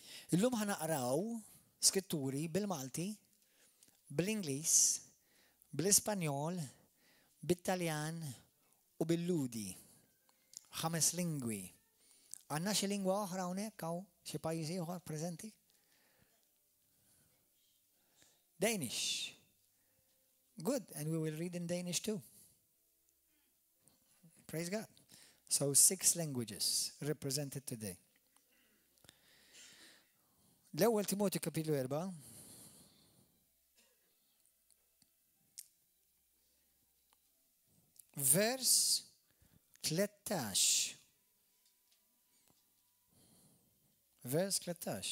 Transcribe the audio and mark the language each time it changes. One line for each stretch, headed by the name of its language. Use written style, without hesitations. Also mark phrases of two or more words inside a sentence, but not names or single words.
Maltese: Illum ħanaqraw skritturi bil-Malti, bil-Ingliż, bil-Ispanjol, bil-Taljan u bil-Ludi. 5 lingwi. Għanna xi lingwa oħra hawnhekk hawn xi pajjiżi oħra preżenti?
English: Danish. Good, and we will read in Danish too. Praise God. So 6 languages represented today.
Maltese: L-ewwel Timotju kapitlu 4. Vers 13. Vers 13.